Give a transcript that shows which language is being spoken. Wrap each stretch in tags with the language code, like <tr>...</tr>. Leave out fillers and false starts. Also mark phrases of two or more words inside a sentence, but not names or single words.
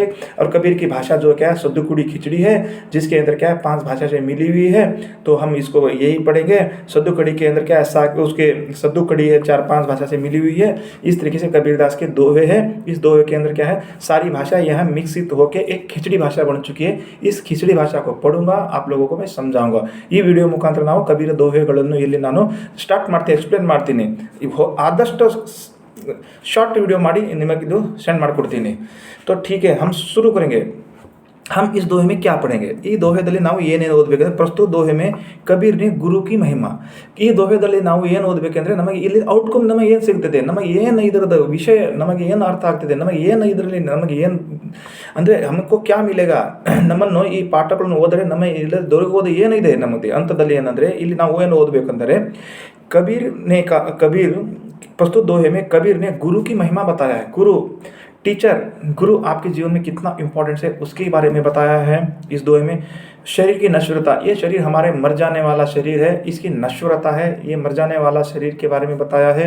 <hi>और कबीर की भाषा जो क्या है, सद्दुकुड़ी खिचड़ी है, जिसके अंदर क्या है 5 भाषा से मिली हुई है। तो हम इसको यही पढ़ेंगे। सद्दुकड़ी के अंदर क्या है, उसके सद्दुकड़ी है, 4-5 भाषा से मिली हुई है। इस तरीके से कबीर दास के दोहे हैं। इस दोहे के अंदर क्या है, सारी भाषा यहाँ मिक्सित होकर एक खिचड़ी भाषा बन चुकी है। इस खिचड़ी भाषा को पढ़ूंगा, आप लोगों को मैं समझाऊंगा।</hi> <kn>ಈ ವಿಡಿಯೋ ಮುಖಾಂತರ ನಾವು ಕಬೀರ ದೋಹೆಗಳನ್ನು ಇಲ್ಲಿ ನಾನು ಸ್ಟಾರ್ಟ್ ಮಾಡ್ತೀನಿ, ಎಕ್ಸ್ಪ್ಲೇನ್ ಮಾಡ್ತೀನಿ। ಆದಷ್ಟು ಶಾರ್ಟ್ ವಿಡಿಯೋ ಮಾಡಿ ನಿಮಗೆ ಇದು ಸೆಂಡ್ ಮಾಡಿಕೊಡ್ತೀನಿ।</kn> <hi>तो ठीक है, हम शुरू करेंगे। हम इस दोहे में क्या पढ़ेंगे,</hi> <kn>ಈ ದೋಹೆದಲ್ಲಿ ನಾವು ಏನೇನು ಓದಬೇಕಂದ್ರೆ, ಪ್ರಸ್ತುತ ದೋಹೆ</kn> <hi>में कबीर ने गुरु की महिमा।</hi> <kn>ಈ ದೋಹೆದಲ್ಲಿ ನಾವು ಏನು ಓದಬೇಕಂದ್ರೆ, ನಮಗೆ ಇಲ್ಲಿ ಔಟ್ಕಮ್ ನಮಗೆ ಏನು ಸಿಗ್ತದೆ, ನಮಗೆ ಏನು ಇದರದ ವಿಷಯ ನಮಗೆ ಏನು ಅರ್ಥ ಆಗ್ತಿದೆ, ನಮಗೆ ಏನು ಇದರಲ್ಲಿ ನಮಗೆ ಏನು ಅಂದರೆ</kn> <hi>हमको क्या मिलेगा,</hi> <kn>ನಮ್ಮನ್ನು ಈ ಪಾಠಗಳನ್ನು ಓದಿದ್ರೆ ನಮಗೆ ಇಲ್ಲಿ ದೊರಕೋದು ಏನಿದೆ ನಮಗೆ ಅಂತದಲ್ಲಿ ಏನಂದರೆ, ಇಲ್ಲಿ ನಾವು ಏನು ಓದಬೇಕಂದರೆ,</kn> <hi>कबीर प्रस्तुत दोहे में कबीर ने गुरु की महिमा बताया है। गुरु आपके जीवन में कितना इंपॉर्टेंट है उसके बारे में बताया है इस दोहे में। शरीर की नश्वरता, ये शरीर हमारे मर जाने वाला शरीर है, इसकी नश्वरता है, ये मर जाने वाला शरीर के बारे में बताया है।</hi>